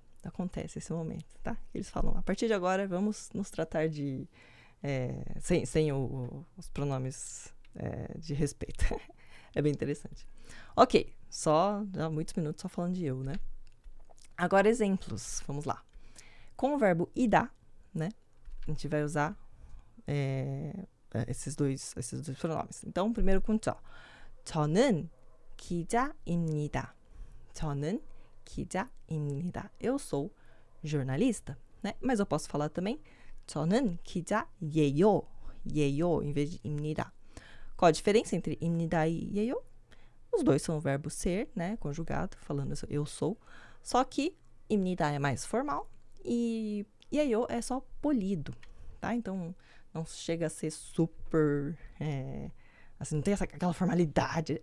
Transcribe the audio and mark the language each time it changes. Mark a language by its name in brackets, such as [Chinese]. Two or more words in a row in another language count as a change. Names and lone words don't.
[Portuguese] Acontece esse momento, tá? Eles falam, a partir de agora, vamos nos tratar sem os pronomes de respeito. É bem interessante. Ok, já muitos minutos só falando de eu, né? Agora, exemplos. Vamos lá. Com o verbo ida, né? A gente vai usar esses dois pronomes. Então, primeiro com 저. [Korean] 저는 기자입니다. 저는 기자입니다. [Portuguese] Eu sou jornalista, né? Mas eu posso falar também [Korean] 저는 기자예요. [Portuguese] 예요 em vez de 입니다. Qual a diferença entre 입니다 e 예요? Os dois são o verbo ser, né? Conjugado, falando eu sou. Só que 입니다 é mais formal e 예요 é só polido, tá? Então, não chega a ser super... assim, não tem aquela formalidade.